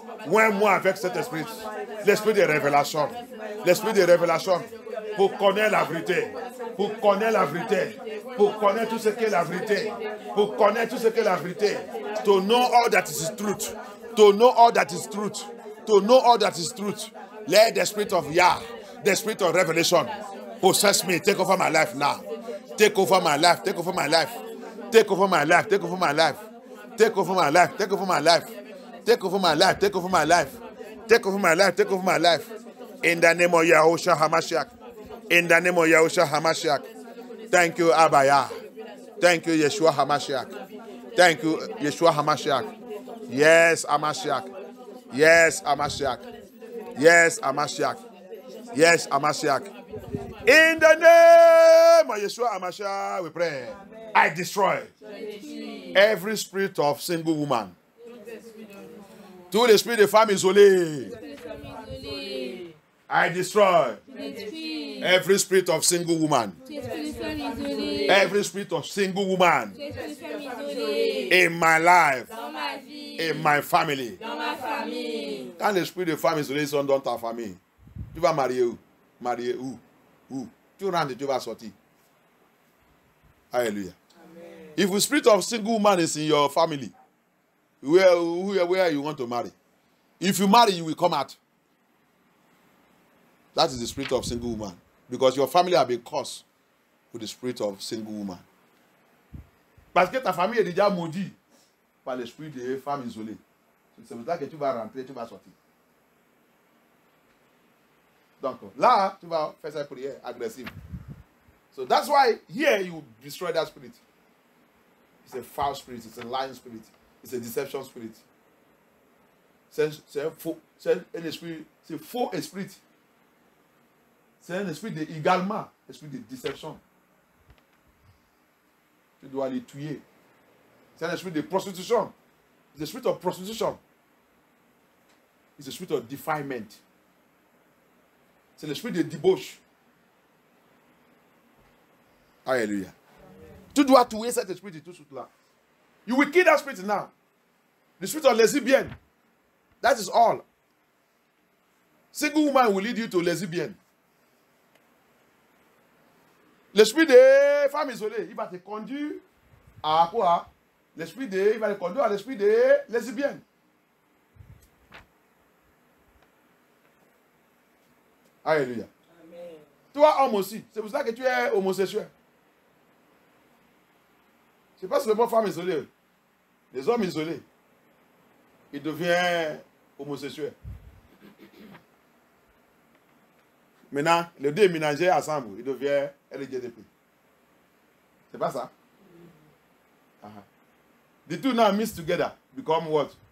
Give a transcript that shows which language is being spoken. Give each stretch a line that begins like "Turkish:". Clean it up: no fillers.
French: Oins-moi avec cet esprit. L'esprit de révélation. L'esprit de révélation. Pour connaître la vérité. Pour connaître la vérité. Pour connaître tout ce qu'est la vérité. Pour connaître tout ce qu'est la vérité.
English: To know all that is truth. To know all that is truth. To know all that is truth. Let the spirit of Yah, the spirit of revelation, possess me. Take over my life now. Take over my life. Take over my life. Take over my life. Take over my life. Take over my life. Take over my life. Take over my life. Take over my life. Take over my life. Take over my life. In the name of Yahushua HaMashiach. In the name of Yahushua HaMashiach. Thank you, Abaya. Thank you, Yeshua HaMashiach. Thank you, Yeshua HaMashiach. Yes, Amashiach. Yes, Amashiach. Yes, Amashiach. Yes, Amashiach. In the name of Yeshua HaMashiach, we pray. I destroy every spirit of single woman.
French: Tout l'esprit de femme isolée.
English: I destroy every spirit of single woman. Every spirit of single woman in my life, in my family.
French: Quand l'esprit de femme isolée sont dans ta famille, tu vas marier où? Marier où? Où? Tu rentres et tu vas sortir. Hallelujah.
English: If the spirit of single woman is in your family, where you want to marry, if you marry, you will come out. That is the spirit of single woman. Because your family have been cursed with the spirit of single woman.
French: Parce que ta famille est déjà maudite par l'esprit de femme isolée. C'est pour ça que tu vas rentrer, tu vas sortir. Donc là, tu vas faire cette prière agressive.
English: So that's why here you destroy that spirit. It's a foul spirit, it's a lying spirit, it's a deception spirit.
French: C'est un esprit, c'est faux esprit. C'est un esprit également, esprit de déception. Tu dois les tuer. C'est un esprit de prostitution.
English: It's a spirit of prostitution. It's a spirit of defilement.
French: C'est l'esprit de débauche. Alléluia. Tu dois tuer cet esprit tout de suite là.
English: You will kill that spirit now. The spirit of lesbian. That is all. Single woman will lead you to lesbian.
French: L'esprit des femmes isolées, il va te conduire à quoi? Il va te conduire à l'esprit des lesbiennes. Alléluia. Amen. Toi, homme aussi, c'est pour ça que tu es homosexuel. C'est pas seulement femmes isolées. Les hommes isolés, ils deviennent homosexuels. Maintenant, les deux ménagers ensemble, ils deviennent LGBT. C'est pas ça?
English: The two now mixed together become what?